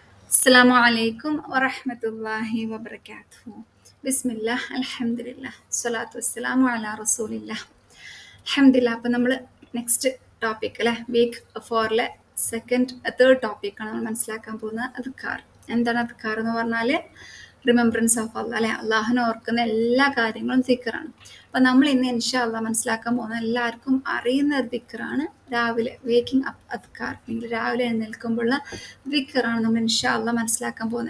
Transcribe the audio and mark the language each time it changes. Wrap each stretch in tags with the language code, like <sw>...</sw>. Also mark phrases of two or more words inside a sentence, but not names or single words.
<ar>السلام عليكم ورحمة الله وبركاته. بسم الله الحمد لله الصلاة والسلام على رسول الله. الحمد لله.</ar> <ml>അപ്പം നമ്മൾ</ml> <en>next topic</en> <ml>അല്ലെ,</ml> <en>week four-ile third topic-aanu</en> <ml>നമ്മൾ മനസ്സിലാക്കാൻ പോകുന്നത്. അദ്കാർ. എന്താണ് അദ്കാർ എന്ന് പറഞ്ഞാൽ</ml> <en>remembrance of Allah</en> <ml>അല്ലെ, അള്ളാഹുനെ ഓർക്കുന്ന എല്ലാ കാര്യങ്ങളും ദിക്റാണ്. അപ്പം നമ്മൾ ഇന്ന്</ml> <ar>إن شاء الله</ar> <ml>മനസ്സിലാക്കാൻ പോകുന്ന എല്ലാവർക്കും അറിയുന്ന ഒരു ദിക്റാണ് രാവിലെ</ml> <en>waking up</en> <ml>അദ്കാർ, അല്ലെങ്കിൽ രാവിലെ എഴുന്നേൽക്കുമ്പോഴുള്ള ദിക്റാണ് നമ്മൾ</ml> <ar>إن شاء الله</ar> <ml>മനസ്സിലാക്കാൻ പോകുന്നത്.</ml>